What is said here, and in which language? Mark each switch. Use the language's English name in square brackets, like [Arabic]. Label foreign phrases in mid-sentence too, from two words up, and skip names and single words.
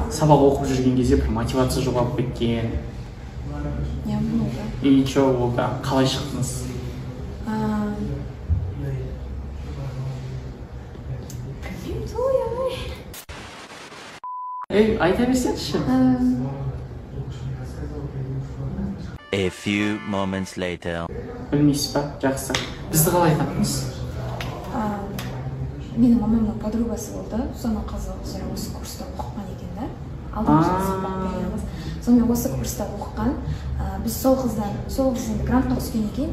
[Kazakh] Сабақ оқып жүрген кезде бір мотивация жоғалып кеткен. Болды. [Russian] И че [Kazakh] болды? Қалай шықтыңыз? Айта берсеңізші. [English] A few moments later. [Kazakh] Білмейсіз ба? Жақсы. Бізді қалай таптыңыз? Менің мамамның подругасы болды. Соның қызы осы курста оқыған екен да. Алдымызда сабақ бергенбіз. Сонымен осы курста оқыған. Біз сол қыздан грантқа түскен екен.